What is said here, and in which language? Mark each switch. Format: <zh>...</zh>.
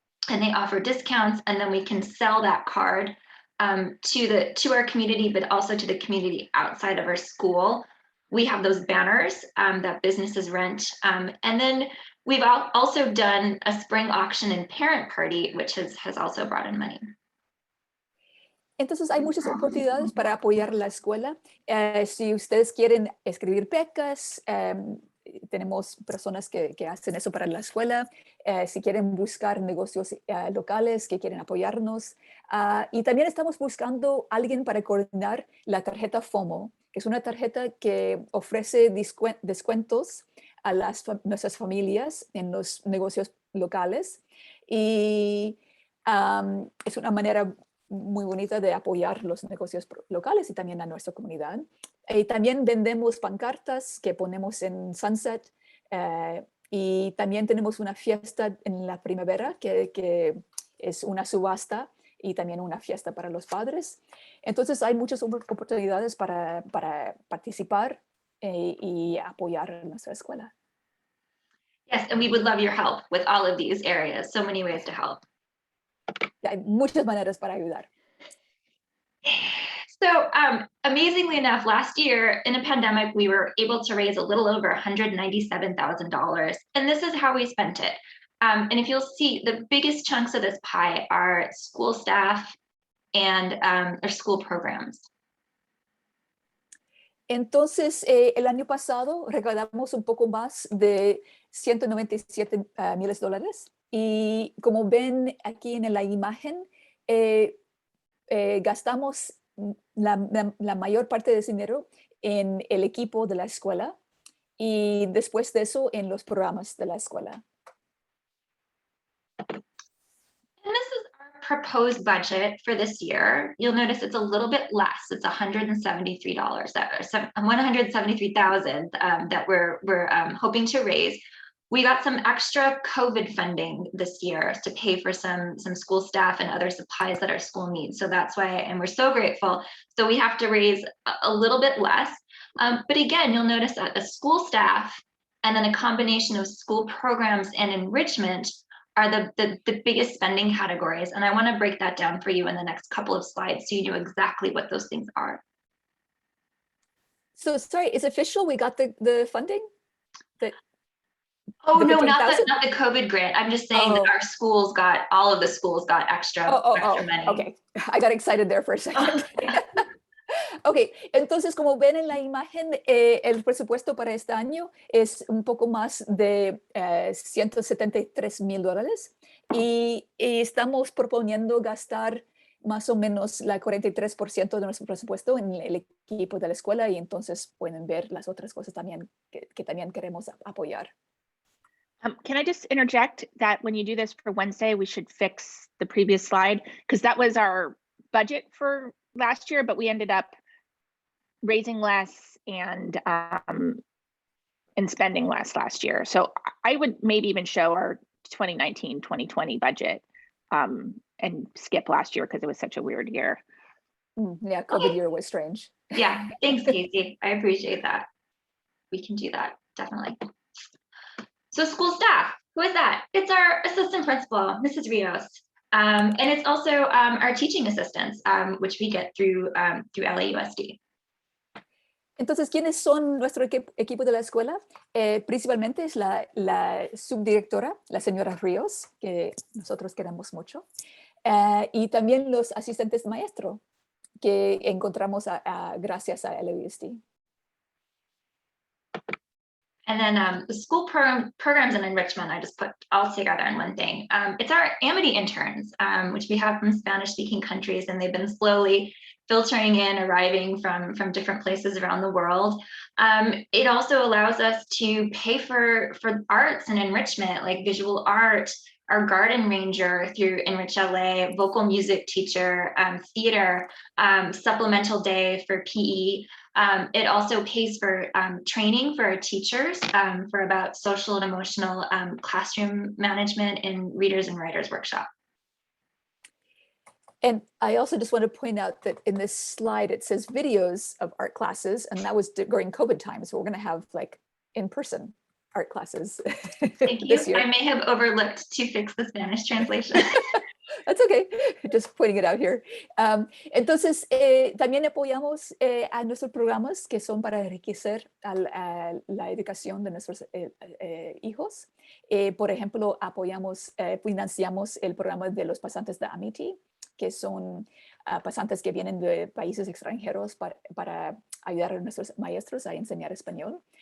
<en>And they offer discounts, and then we can sell that card to our community, but also to the community outside of our school. We have those banners that businesses rent. And then we've also done a spring auction and parent party, which has also brought in money.</en> <es>Entonces hay muchas oportunidades para apoyar la escuela. Si ustedes quieren escribir becas, tenemos personas que hacen eso para la escuela. Si quieren buscar negocios locales que quieren apoyarnos. Y también estamos buscando a alguien para coordinar la tarjeta FOMO, que es una tarjeta que ofrece descuentos a nuestras familias en los negocios locales. Y es una manera muy bonita de apoyar los negocios locales y también a nuestra comunidad. Y también vendemos pancartas que ponemos en Sunset. Y también tenemos una fiesta en la primavera que es una subasta y también una fiesta para los padres. Entonces hay muchas oportunidades para participar y apoyar nuestra escuela.</es> <en>Yes, and we would love your help with all of these areas. So many ways to help.</en> <es>Hay muchas maneras para ayudar.</es> <en>So amazingly enough, last year in a pandemic, we were able to raise a little over $197,000. And this is how we spent it. And if you'll see, the biggest chunks of this pie are school staff and our school programs.</en> <es>Entonces, el año pasado recaudamos un poco más de $197,000. Y como ven aquí en la imagen, gastamos la mayor parte de ese dinero en el equipo de la escuela y después de eso en los programas de la escuela.</es> <en>And this is our proposed budget for this year. You'll notice it's a little bit less. It's $173,000 that we're hoping to raise. We got some extra COVID funding this year to pay for some school staff and other supplies that our school needs. So that's why, and we're so grateful. So we have to raise a little bit less. But again, you'll notice that the school staff and then a combination of school programs and enrichment are the biggest spending categories. And I want to break that down for you in the next couple of slides so you know exactly what those things are. So sorry, is official we got the funding? Oh, the no, 15,000? not the COVID grant. I'm just saying that our schools got, all of the schools got extra money. Okay. I got excited there for a second.</en> <es>Ok, entonces como ven en la imagen, el presupuesto para este año es un poco más de $173,000 y estamos proponiendo gastar más o menos la 43% de nuestro presupuesto en el equipo de la escuela y entonces pueden ver las otras cosas también que también queremos apoyar.</es> <en>Can I just interject that when you do this for Wednesday, we should fix the previous slide because that was our budget for last year, but we ended up raising less and spending less last year. So I would maybe even show our 2019-2020 budget and skip last year because it was such a weird year. Yeah, COVID year was strange. Yeah, thanks, Casey. I appreciate that. We can do that, definitely. So school staff, who is that? It's our assistant principal, Mrs. Rios. And it's also our teaching assistants, which we get through LAUSD.</en> <es>Entonces, ¿quiénes son nuestro equipo de la escuela? Principalmente es la subdirectora, la señora Ríos, que nosotros queremos mucho, y también los asistentes de maestro que encontramos gracias a LAUSD.</es> <en>And then the school programs and enrichment, I just put all together in one thing. It's our Amity interns, which we have from Spanish-speaking countries, and they've been slowly filtering in, arriving from different places around the world. It also allows us to pay for arts and enrichment, like visual art, our garden ranger through Enrich LA, vocal music teacher, theater, supplemental day for PE. It also pays for training for our teachers for about social and emotional classroom management in readers and writers workshop. And I also just want to point out that in this slide, it says videos of art classes, and that was during COVID times. So we're going to have like in-person art classes. Thank you. I may have overlooked to fix the Spanish translation. That's okay, just pointing it out here.</en> <es>Entonces, también apoyamos a nuestros programas que son para enriquecer la educación de nuestros hijos. Por ejemplo, financiamos el programa de los pasantes de Amity, que son pasantes que vienen de países extranjeros para ayudar a nuestros maestros a enseñar español.</es>